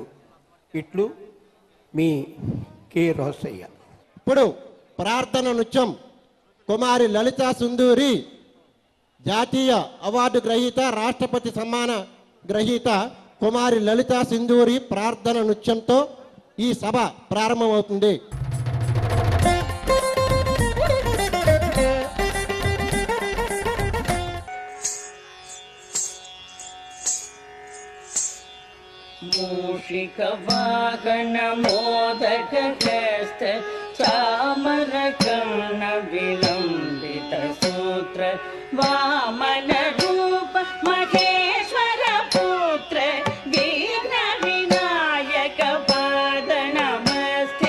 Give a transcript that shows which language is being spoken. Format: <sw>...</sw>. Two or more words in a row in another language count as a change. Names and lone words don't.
<te>ఇట్లు మీ కె రోసయ్య. ఇప్పుడు ప్రార్థన నృత్యం కుమారి లలితా సింధూరి, జాతీయ అవార్డు గ్రహీత, రాష్ట్రపతి సమ్మాన గ్రహీత కుమారి లలితా సింధూరి ప్రార్థన నృత్యంతో ఈ సభ ప్రారంభమవుతుంది.</te> <sa>मूषिक वाहन मोदक हस्त चामर कर्ण विलंबित सूत्र वामन रूप महेश्वर पुत्र विघ्न विनायक पाद नमस्ते.</sa>